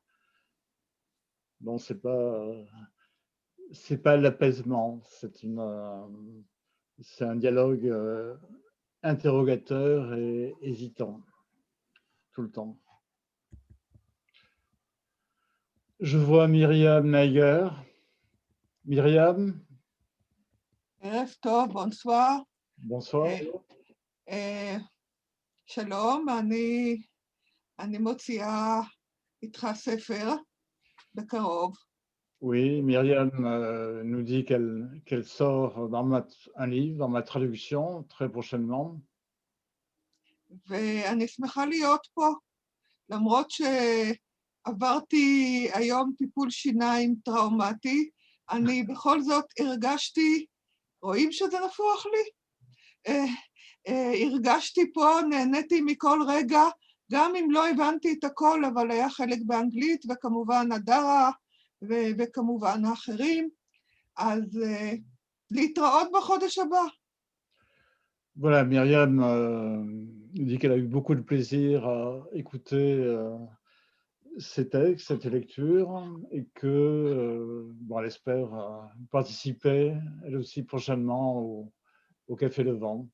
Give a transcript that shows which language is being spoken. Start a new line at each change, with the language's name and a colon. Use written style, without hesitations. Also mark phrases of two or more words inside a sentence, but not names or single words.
French: Bon, c'est pas l'apaisement, c'est un dialogue interrogateur et hésitant tout le temps. Je vois Myriam Nayer. Myriam,
Hebrew: ערב טוב,
French: bonsoir. bonsoir.
Hebrew: שלום, אני מוציאה איתך ספר בקרוב.
French: Oui, Myriam nous dit qu'elle sort un livre dans ma traduction très prochainement.
Hebrew: ואני שמחה להיות פה, למרות שעברתי היום טיפול שיניים טראומטי, אני בכל זאת הרגשתי, רואים שזה נפוח לי? הרגשתי פה, נהניתי מכל רגע, גם אם לא הבנתי את הכל, אבל היה חלק באנגלית, וכמובן הדרה, וכמובן האחרים, אז להתראות בחודש הבא.
French: Voilà, Myriam dit qu'elle a eu beaucoup de plaisir à écouter ces textes, cette lecture, et que, bon, elle espère participer, elle aussi, prochainement au Café Le Vent.